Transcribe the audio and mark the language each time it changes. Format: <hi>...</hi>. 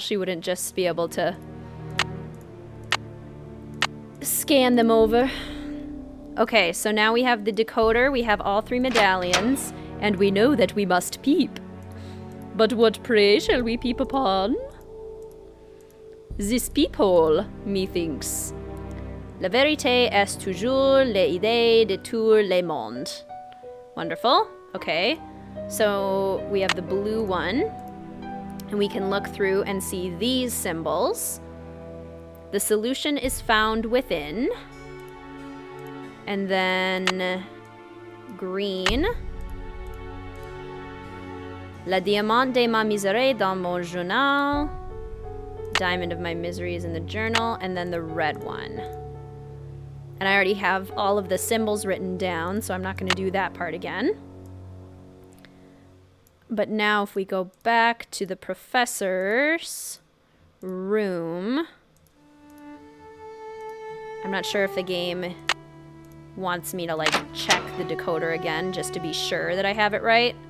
<en>She wouldn't just be able to scan them over. Okay, so now we have the decoder. We have all 3 medallions. And we know that we must peep. But what, pray, shall we peep upon? This peephole, methinks.</en> <fr>La vérité est toujours l'idée de tout le monde.</fr> <en>Wonderful. Okay. So we have the blue one. And we can look through and see these symbols. The solution is found within. And then green.</en> <fr>La diamant de ma misère dans mon journal.</fr> <en>Diamond of my misery is in the journal. And then the red one. And I already have all of the symbols written down, so I'm not going to do that part again. But now if we go back to the professor's room, I'm not sure if the game wants me to, like, check the decoder again just to be sure that I have it right.</en>